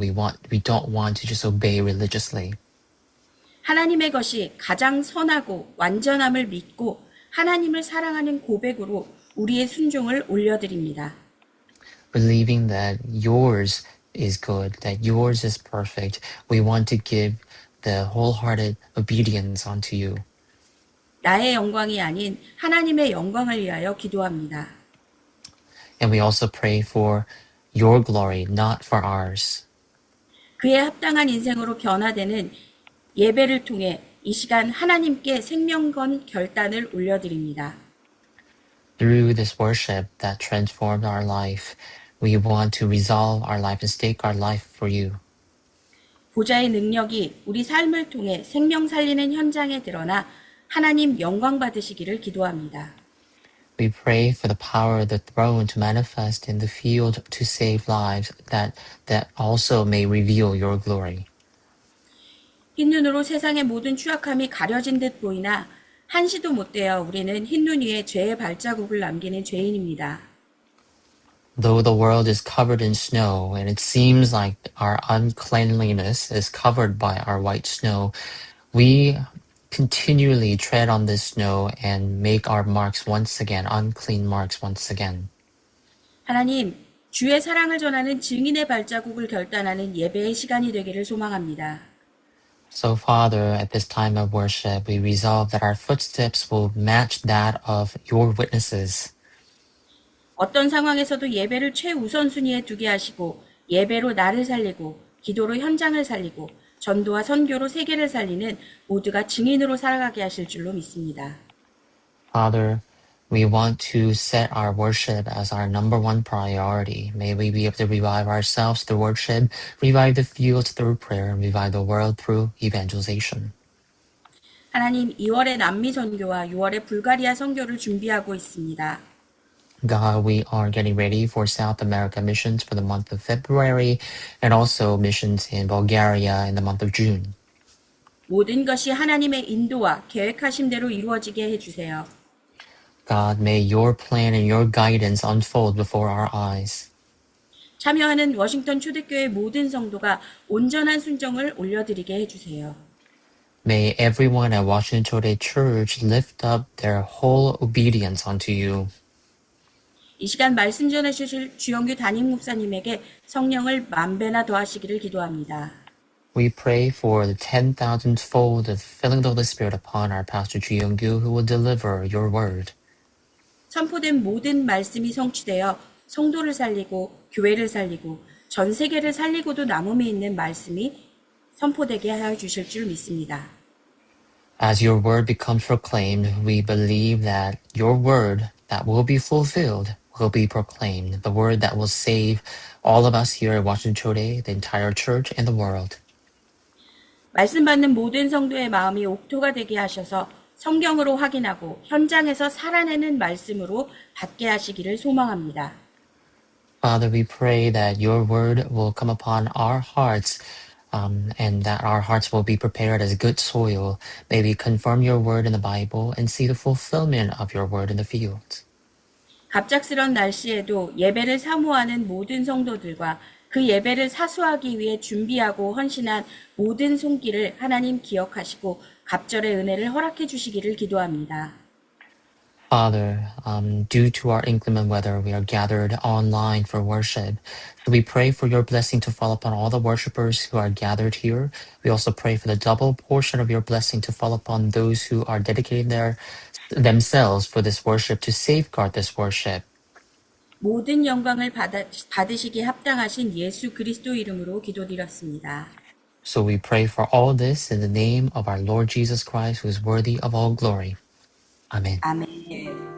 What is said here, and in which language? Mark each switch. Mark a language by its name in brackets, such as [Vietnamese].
[English] We don't want to just obey religiously. [Korean] 하나님의 것이 가장 선하고 완전함을 믿고 하나님을 사랑하는 고백으로 우리의 순종을 올려드립니다. [English] Believing that yours is good, that yours is perfect, we want to give the wholehearted obedience unto you. [Korean] 나의 영광이 아닌 하나님의 영광을 위하여 기도합니다. [English] And we also pray for your glory, not for ours. [Korean] 그에 합당한 인생으로 변화되는 예배를 통해 이 시간 하나님께 생명건 결단을 올려드립니다. [English] Through this worship that transformed our life, we want to resolve our life and stake our life for you. [Korean] 보좌의 능력이 우리 삶을 통해 생명 살리는 현장에 드러나 하나님 영광 받으시기를 기도합니다. [English] We pray for the power of the throne to manifest in the field to save lives, that also may reveal your glory. [Korean] 흰눈으로 세상의 모든 추악함이 가려진 듯 보이나 한시도 못되어 우리는 흰눈 위에 죄의 발자국을 남기는 죄인입니다. [English] Though the world is covered in snow, and it seems like our uncleanliness is covered by our white snow, we continually tread on this snow and make our marks once again, unclean marks once again. [Korean] 하나님, 주의 사랑을 전하는 증인의 발자국을 결단하는 예배의 시간이 되기를 소망합니다. [English] So, Father, at this time of worship, we resolve that our footsteps will match that of your witnesses. [Korean] 어떤 상황에서도 예배를 최우선순위에 두게 하시고 예배로 나를 살리고 기도로 현장을 살리고 전도와 선교로 세계를 살리는 모두가 증인으로 살아가게 하실 줄로 믿습니다. [English] Father, we want to set our worship as our number one priority. May we be able to revive ourselves through worship, revive the fields through prayer, and revive the world through evangelization. [Korean] 하나님, 2월에 남미 선교와 6월에 불가리아 선교를 준비하고 있습니다. [English] God, we are getting ready for South America missions for the month of February and also missions in Bulgaria in the month of June. [Korean] 모든 것이 하나님의 인도와 계획하심대로 이루어지게 해주세요. [English] God, may your plan and your guidance unfold before our eyes. [Korean] 참여하는 워싱턴 초대교회 모든 성도가 온전한 순종을 올려드리게 해주세요. [English] May everyone at Washington Today Church lift up their whole obedience unto you. [Korean] 이 시간 말씀 전해주실 주영규 담임 목사님에게 성령을 만배나 더하시기를 기도합니다. [English] We pray for the 10,000-fold of filling the Holy Spirit upon our pastor Ji Young-gyu, who will deliver your word. [Korean] 선포된 모든 말씀이 성취되어 성도를 살리고 교회를 살리고 전 세계를 살리고도 남음이 있는 말씀이 선포되게 하여 주실 줄 믿습니다. [English] As your word becomes proclaimed, we believe that your word that will be fulfilled will be proclaimed, the word that will save all of us here at Washington Today, the entire church, and the world. [Korean] 말씀 받는 모든 성도의 마음이 옥토가 되게 하셔서 성경으로 확인하고 현장에서 살아내는 말씀으로 받게 하시기를 소망합니다. [English] Father, we pray that your word will come upon our hearts, and that our hearts will be prepared as good soil. May we confirm your word in the Bible and see the fulfillment of your word in the fields. [Korean] 갑작스런 날씨에도 예배를 사모하는 모든 성도들과 그 예배를 사수하기 위해 준비하고 헌신한 모든 손길을 하나님 기억하시고 갑절의 은혜를 허락해 주시기를 기도합니다. [English] Father, due to our inclement weather, we are gathered online for worship. So we pray for your blessing to fall upon all the worshipers who are gathered here. We also pray for the double portion of your blessing to fall upon those who are dedicating themselves for this worship, to safeguard this worship. [Korean] 모든 영광을 받으시기에 합당하신 예수 그리스도 이름으로 기도드렸습니다. [English] So we pray for all this in the name of our Lord Jesus Christ, who is worthy of all glory. Amen. [Korean] 아멘.